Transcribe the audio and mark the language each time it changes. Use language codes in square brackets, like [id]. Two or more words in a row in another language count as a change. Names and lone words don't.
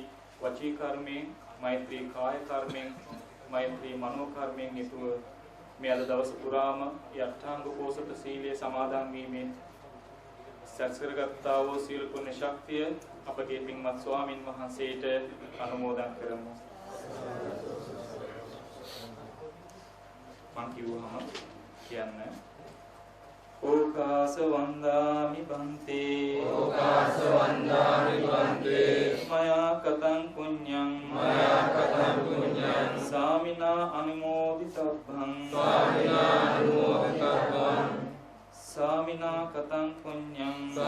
[si] වචී කර්මයෙන්, මෛත්‍රී කාය කර්මයෙන්, මෛත්‍රී මනෝ කර්මයෙන් යුතුව මේ අද දවස පුරාම යට්ඨාංග පෝසත සීලය සමාදන් වීමෙන් සැකසරගත්තා වූ සීල පුණ්‍ය ශක්තිය අපගේ පින්වත් ස්වාමින් වහන්සේට අනුමෝදන් කරමු. මං කිව්වහම කියන්න. [pi] ඕකාස වන්දාමි බන්තේ මයා කතං පුඤ්ඤං සාමිනා අනුමෝදිතබ්බං සාමිනා කතං පුඤ්ඤං